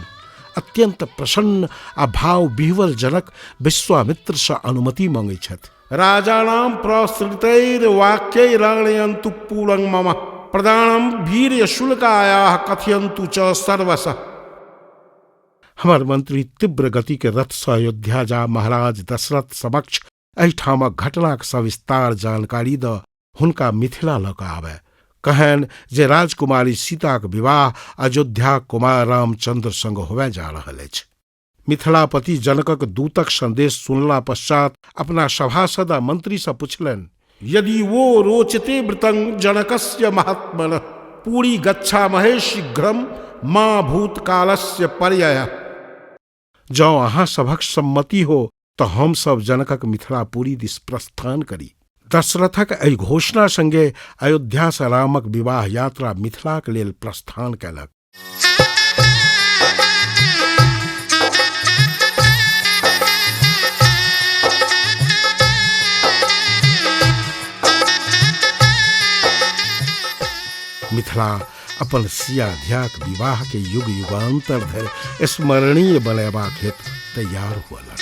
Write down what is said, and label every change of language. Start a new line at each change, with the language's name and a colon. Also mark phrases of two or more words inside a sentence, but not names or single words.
Maithili: अत्यंत प्रसन्न आ भाव विह्वल जनक विश्वामित्र से अनुमति मांगे छथि।
Sanskrit: राजानां प्रसृतैर वाक्यैराणयन्तु पूरं मम प्रदानम वीर्य शुल्कायाः कथयन्तु च सर्वशः।
Maithili: हमार मंत्री तीव्र गति के रथ से अयोध्या जा महाराज दशरथ समक्ष एहिठामक घटनाक सविस्तार जानकारी द हुनका मिथिला लऽ कऽ आबे। कहन जे राजकुमारी सीताक विवाह अयोध्या कुमार रामचंद्र संग होवे जा रहल अछि। मिथिलापति जनकक दूतक संदेश सुनला पश्चात अपना सभासद आ मंत्री से पुछलनि,
Sanskrit: यदि वो रोचते वृतं जनकस्य महात्मनः पूरी गच्छामहे शीघ्रम मां भूतकालस्य पर्ययः।
Maithili: जँ अहाँ सभक सम्मति हो तो हम सब जनकक मिथिलापुरी दिस प्रस्थान करी। दशरथक एहि घोषणा संगे अयोध्या से रामक विवाह यात्रा मिथिलाक लेल प्रस्थान कयलक। मिथिला अपन सिया ध्याक विवाह के युग युगांतर धरि स्मरणीय बनेबाक हेतु तैयार हुआ।